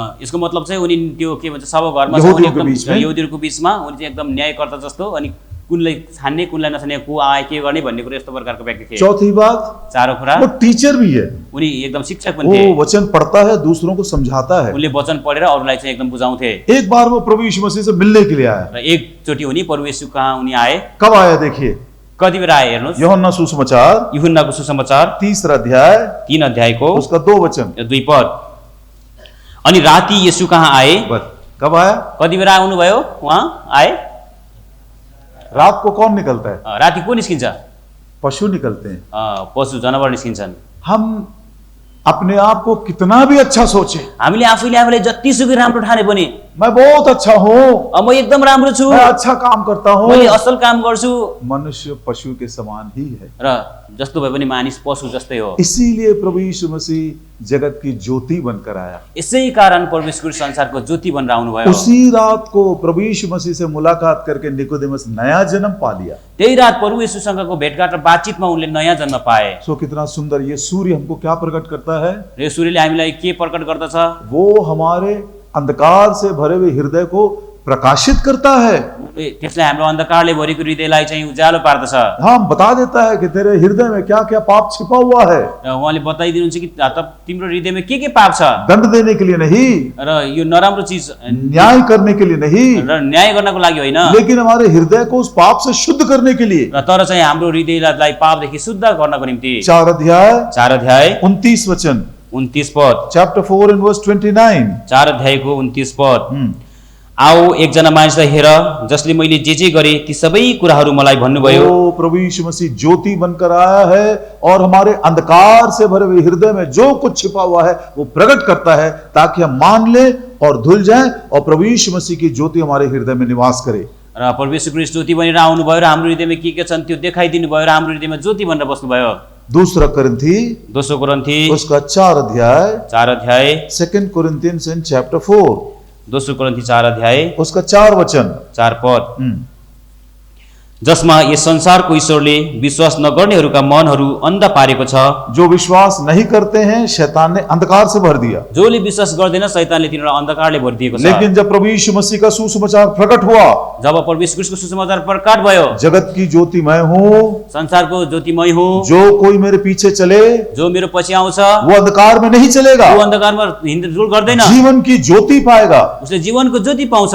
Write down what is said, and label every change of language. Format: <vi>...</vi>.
<ne>यसको मतलब चाहिँ उनी त्यो के भन्छ सभाघरमा यहुदीहरूको बीचमा उनी चाहिँ एकदम न्यायकर्ता जस्तो, अनि कुनलाई छान्ने कुनलाई नछान्ने, को आए के गर्ने भन्ने कुरा यस्तो प्रकारको व्यक्ति थिए।</ne> <hi>चौथी बात,</hi> <ne>चारौं कुरा</ne> <hi>वो टीचर भी है,</hi> <ne>उनी एकदम शिक्षक पनि थिए।</ne> <hi>वो वचन पढ़ता है, दूसरों को समझाता है।</hi> <ne>उनले वचन पढेर अरूलाई चाहिँ एकदम बुझाउँथे।</ne> <hi>एक बार वो प्रभु यीशु मसीह से मिलने के लिए आया।</hi> <ne>र एकचोटि उनी प्रभु येशू कहाँ उनी आए।</ne> <hi>कब आया देखिए,</hi> <ne>कति बेला आए हेर्नुहोस्,</ne> <hi>यूहन्ना सुसमाचार</hi> <ne>यूहन्नाको सुसमाचार</ne> <hi>3 अध्याय</hi> <ne>3 अध्यायको</ne> <hi>उसका 2 वचन।</hi> <ne>2 पद। अनि राति येशू कहाँ आए।</ne> <hi>कब आया?</hi> <ne>कति बेला आउनुभयो उहाँ आए।</ne> <hi>रात को कौन निकलता है?</hi> <ne>राति को निस्किन्छ?</ne> <hi>पशु निकलते हैं।</hi> <ne>पशु जनावर निस्किन्छन्।</ne> <hi>हम अपने आप को कितना भी अच्छा सोचे,</hi> <ne>हामीले आफैले आफैले जतिसुकै राम्रो ठाने पनि</ne> <hi>मैं बहुत अच्छा हूँ,</hi> <ne>म एकदम राम्रो छु,</ne> <hi>मैं अच्छा काम करता हूँ,</hi> <ne>मैले असल काम गर्छु।</ne> <hi>मनुष्य पशु के समान ही है।</hi> <ne>र जस्तो भए पनि मानिस पशु जस्तै हो।</ne> <hi>इसीलिए प्रभु यीशु मसीह जगत की ज्योति बनकर आया।</hi> <ne>यसै कारण परमेश्वर संसारको ज्योति बनेर आउनुभयो।</ne> <hi>उसी रात को प्रभु यीशु मसीह से मुलाकात करके निकोदेमस नया जन्म पा लिया।</hi> <ne>त्यही रात प्रभु येशूसँगको भेटघाट र बातचितमा उनले नयाँ जन्म पाए।</ne> <hi>सो कितना सुंदर ये सूर्य हमको क्या प्रकट करता है?</hi> <ne>र यो सूर्यले हामीलाई के प्रकट गर्दछ?</ne> <hi>वो हमारे अंधकार से भरे हुए हृदय को प्रकाशित करता है।</hi> <ne>त्यसले हाम्रो अन्धकारले भरेको हृदयलाई चाहिँ उज्यालो पार्दछ।</ne> <hi>हाँ, बता देता है कि तेरे हृदय में क्या क्या पाप छिपा हुआ है।</hi> <ne>र उहाँले बताइदिनुहुन्छ कि तिम्रो हृदयमा के पाप छ।</ne> <hi>दंड देने के लिए नहीं,</hi> <ne>र यो नराम्रो चीज</ne> <hi>न्याय करने के लिए नहीं,</hi> <ne>र न्याय गर्नको लागि होइन,</ne> <hi>लेकिन हमारे हृदय को उस पाप से शुद्ध करने के लिए।</hi> <ne>र तर चाहिँ हाम्रो हृदयलाई पापदेखि शुद्ध गर्नको निम्ति।</ne> <hi>4 अध्याय 29 वचन,</hi> <ne>29 पद।</ne> <en>Chapter 4 and verse 29।</en> <ne>4 अध्यायको 29 पद। आओ एकजना मानिसलाई हेर जसले मैले जे गरे ती सबै कुराहरू मलाई भन्नुभयो।</ne> <hi>ओ प्रभु यीशु मसीह ज्योति बनकर आया है और हमारे अंधकार से भरे हुए हृदय में जो कुछ छिपा हुआ है वो प्रकट करता है, ताकि हम मान ले और धुल जाएं और प्रभु यीशु मसीह की ज्योति हमारे हृदय में निवास करे।</hi> <ne>र परमेश्वर ख्रीष्ट ज्योति बनेर आउनुभयो र हाम्रो हृदयमा के छन् त्यो देखाइदिनु भयो र हाम्रो हृदयमा ज्योति बनेर बस्नुभयो।</ne> <hi>दूसरा कोरिन्थी उसका 4 अध्याय</hi> <en>2 Corinthians in chapter 4,</en> <ne>दोस्रो कोरिन्थी 4 अध्याय</ne> <hi>उसका 4 वचन</hi> <ne>4 पद। जसमा यस संसारको ईश्वरले विश्वास नगर्नेहरूका मनहरू अन्ध पारेको छ।</ne> <hi>जो विश्वास नहीं करते हैं शैतान ने अंधकार से भर दिया।</hi> <ne>जोले विश्वास गर्दैन शैतानले तिनीहरूलाई अन्धकारले भरिदिएको छ।</ne> <hi>लेकिन जब प्रभु यीशु मसीह का सुसमाचार प्रकट हुआ,</hi> <ne>जब परमेश्वर ख्रीष्टको सुसमाचार प्रकट भयो,</ne> <hi>जगत की ज्योति मैं हूँ,</hi> <ne>संसारको ज्योति मै हुँ,</ne> <hi>जो कोई मेरे पीछे चले</hi> <ne>जो मेरो पछि आउँछ</ne> <hi>वो अंधकार में नहीं चलेगा,</hi> <ne>वो अंधकारमा हिँड्डुल गर्दैन,</ne> <hi>जीवन की ज्योति पाएगा।</hi> <ne>उसले जीवनको ज्योति पाउँछ।</ne>